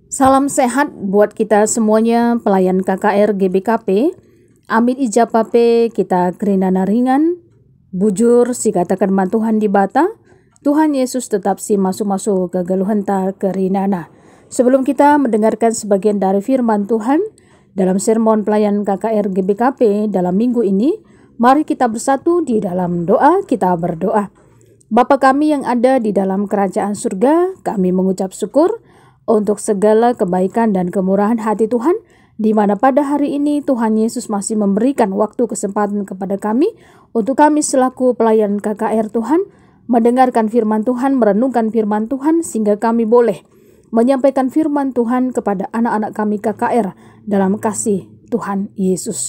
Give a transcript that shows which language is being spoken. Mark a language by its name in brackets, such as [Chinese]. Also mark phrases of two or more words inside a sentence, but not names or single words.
[Indonesian] Salam sehat buat kita semuanya, pelayan KKR GBKP. [Batak Karo] Amin ijapape kita kerinana ringan, bujur si katakan Tuhan di bata, Tuhan Yesus tetap si masuk-masuk ke geluhan ta kerinana. [Indonesian] Sebelum kita mendengarkan sebagian dari firman Tuhan dalam sermon pelayan KKR GBKP dalam minggu ini, mari kita bersatu di dalam doa, kita berdoa. Bapa kami yang ada di dalam kerajaan surga, kami mengucap syukur untuk segala kebaikan dan kemurahan hati Tuhan, di mana pada hari ini Tuhan Yesus masih memberikan waktu kesempatan kepada kami, untuk kami selaku pelayan KKR Tuhan, mendengarkan firman Tuhan, merenungkan firman Tuhan, sehingga kami boleh menyampaikan firman Tuhan kepada anak-anak kami KKR dalam kasih Tuhan Yesus.